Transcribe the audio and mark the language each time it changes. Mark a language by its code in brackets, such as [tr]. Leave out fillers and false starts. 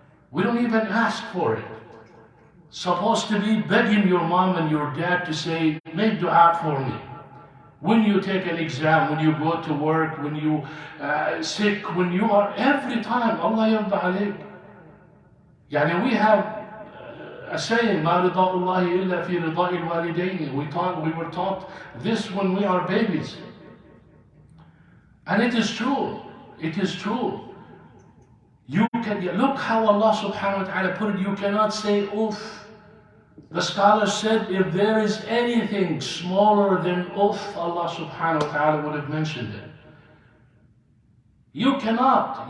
[en] We don't even ask for it. Supposed to be begging your mom and your dad to say, make dua for me. When you take an exam, when you go to work, when you sick, when you are, every time, [ar] Allah yarda alayk. [en] Yani we have a saying, [ar] ما رضا الله إلا في رضاء الوالدين. [en] We were taught this when we are babies. And it is true. It is true. You can look how Allah subhanahu wa ta'ala put it. You cannot say oof. The scholars said if there is anything smaller than oof, Allah subhanahu wa ta'ala would have mentioned it. You cannot.